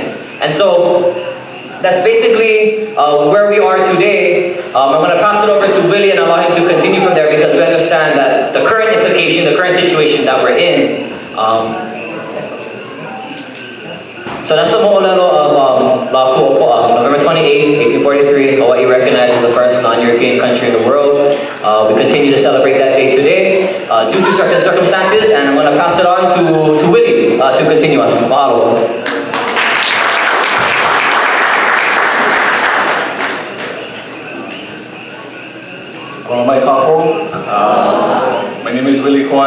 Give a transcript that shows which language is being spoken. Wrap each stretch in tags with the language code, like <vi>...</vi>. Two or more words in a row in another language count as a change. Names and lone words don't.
<en>And so that's basically where we are today. I'm going to pass it over to Willy and allow him to continue from there, because we understand that the current implication, the current situation that we're in. So that's the mo'olelo of ʻokoʻa. November 28, 1843, Hawaii recognized as the first non-European country in the world. We continue to celebrate that day today due to certain circumstances, and I'm going to pass it on to Willy to continue us. Mahalo. My name is Willy Kauai.</en>